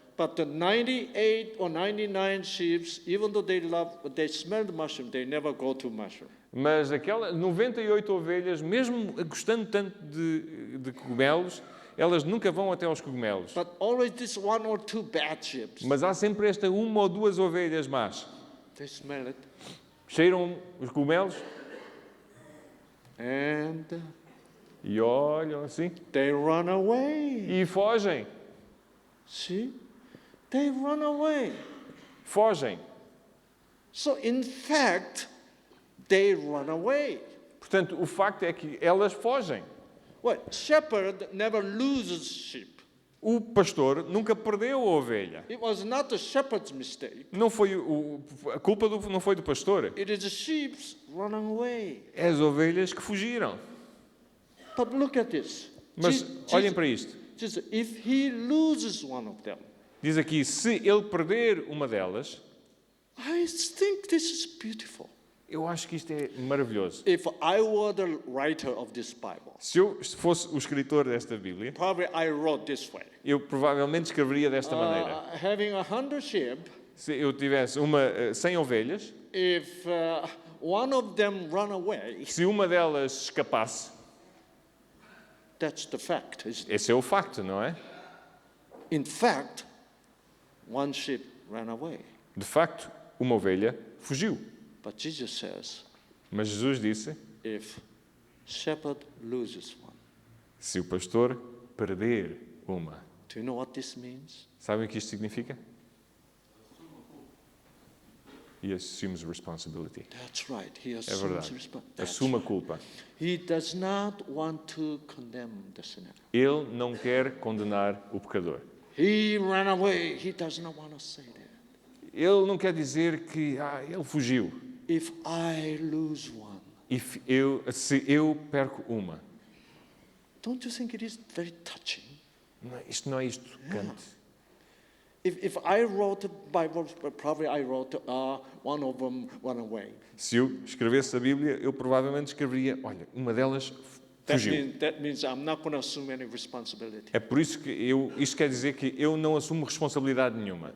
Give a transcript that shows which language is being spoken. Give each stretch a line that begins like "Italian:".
English: but the 98 or 99 sheep, even though they smell the mushroom, they never go to mushroom.
Portuguese: Mas aquelas 98 ovelhas, mesmo gostando tanto de cogumelos, elas nunca vão até aos cogumelos.
English: But always this one or two bad sheep.
Portuguese: Mas há sempre esta uma ou duas ovelhas más.
English: They smell it.
Portuguese: Cheiram os cogumelos
English: And
Portuguese: e olham assim
English: they run away.
Portuguese: e fogem.
English: See? They run away.
Portuguese: Fogem.
English: So in fact, they run away.
Portuguese: Portanto, o facto é que elas fogem.
English: Well, shepherd never loses sheep.
Portuguese: O pastor nunca perdeu a ovelha.
English: It was not the shepherd's mistake.
Portuguese: Não foi a culpa não foi do pastor.
English: It is the sheep running away.
Portuguese: É as ovelhas que fugiram.
English: But look at this.
Portuguese: Mas olhem para isto.
English: Jesus, if he loses one of them,
Portuguese: Diz aqui, se ele perder uma delas,
English: I think this is beautiful.
Portuguese: eu acho que isto é maravilhoso.
English: If I were the writer of this Bible,
Portuguese: Se eu fosse o escritor desta Bíblia,
English: probably I wrote this way.
Portuguese: eu provavelmente escreveria desta maneira.
English: Having 100 sheep,
Portuguese: Se eu tivesse 100 ovelhas,
English: if one of them run away,
Portuguese: se uma delas escapasse,
English: that's the fact. Isn't it?
Portuguese: esse é o facto, não é?
English: In fact, one sheep ran away.
Portuguese: De facto, uma ovelha fugiu.
English: But Jesus says,
Portuguese: Mas Jesus disse,
English: if shepherd loses one,
Portuguese: se o pastor perder uma,
English: do you know what this means?
Portuguese: sabem o que isto significa?
English: He assumes responsibility. That's right. He
Portuguese: É
English: assumes
Portuguese: verdade.
English: responsibility.
Portuguese: Assuma a culpa.
English: He does not want to condemn the sinner.
Portuguese: Ele não quer condenar o pecador.
English: He ran away. He does not want to say that.
Portuguese: Ele não quer dizer que ele fugiu.
English: If I lose one,
Portuguese: Se eu perco uma.
English: don't you think it is very touching?
Portuguese: Isto não é isto tocante.
English: If I wrote the Bible, probably I wrote one of them run away.
Portuguese: Se eu escrevesse a Bíblia, eu provavelmente escreveria, olha, uma delas fugiu.
English: That means I'm not going to assume any responsibility.
Portuguese: É por isso que isto quer dizer que eu não assumo responsabilidade nenhuma.